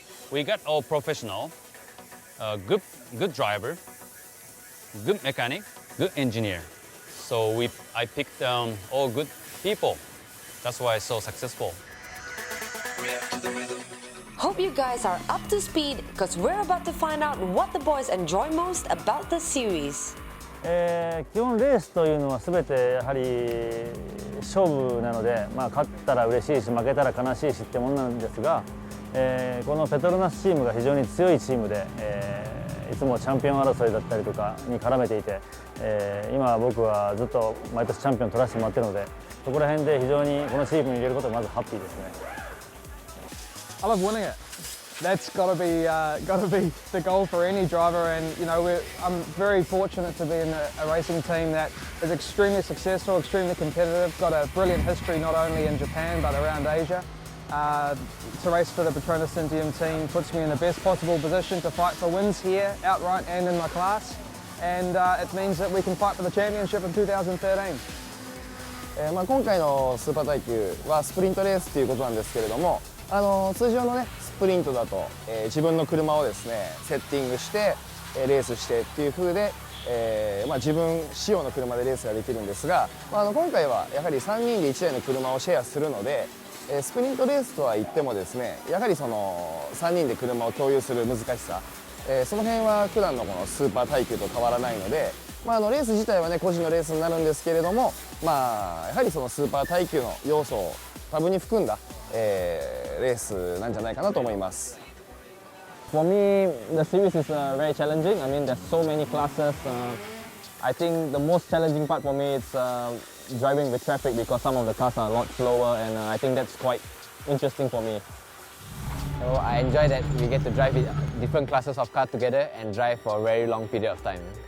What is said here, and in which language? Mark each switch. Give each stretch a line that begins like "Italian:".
English: We got all professional, good driver, good mechanic, good engineer. So I picked all good people. That's why it's so successful. Hope you guys are up to speed because we're about to find out what the boys enjoy most about the series.
Japanese: 基本レースというのは全てやはり勝負なので、勝ったら嬉しいし負けたら悲しいしってものなんですが、このペトロナスチームが非常に強いチームで、いつもチャンピオン争いだったりとかに絡めていて、今僕はずっと毎年チャンピオン取らせてもらってるので、そこら辺で非常にこのチームに入れることがまずハッピーですね。
English: I love winning it. That's got to be the goal for any driver, and you know I'm very fortunate to be in a racing team that is extremely successful, extremely competitive, got a brilliant history not only in Japan but around Asia. To race for the PETRONAS Syntium Team puts me in the best possible position to fight for wins here, outright and in my class, and it means that we can fight for the championship in 2013.
Japanese: 今回のスーパー耐久はスプリントレースということなんですけれども、通常のねスプリントだと、自分の車をですねセッティングして、レースしてっていう風で、自分仕様の車でレースができるんですが、今回はやはり3人で1台の車をシェアするので、スプリントレースとは言ってもですねやはりその3人で車を共有する難しさ、その辺は普段のこのスーパー耐久と変わらないので、レース自体はね個人のレースになるんですけれども、やはりそのスーパー耐久の要素を多分に含んだ、レースなんじゃないかなと思います。
English: For me, the series is very challenging. I mean, there's so many classes. I think the most challenging part for me is driving with traffic because some of the cars are a lot slower, and I think that's quite interesting for me. So I enjoy that we get to drive with different classes of cars together and drive for a very long period of time.